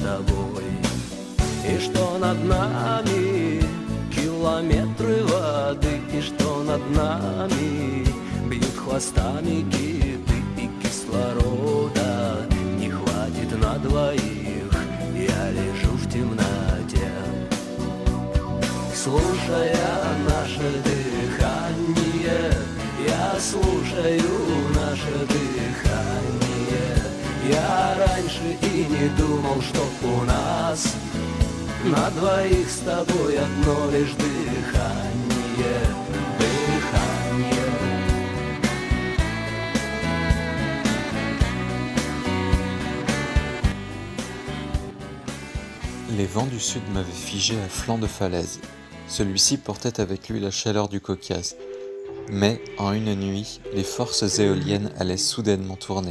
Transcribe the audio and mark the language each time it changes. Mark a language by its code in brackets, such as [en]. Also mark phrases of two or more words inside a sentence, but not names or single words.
[ru] тобой, и что над нами километры воды, и что над нами бьют хвостами киты, и кислорода не хватит на двоих, я лежу в темноте, слушая наше дыхание, я слушаю наше дыхание. Я раньше и не думал, что у нас на двоих с тобой одно лишь дыхание, дыхание. [fr] Les vents du sud m'avaient figé à flanc de falaise. Celui-ci portait avec lui la chaleur du Caucase. Mais, en une nuit, les forces éoliennes allaient soudainement tourner.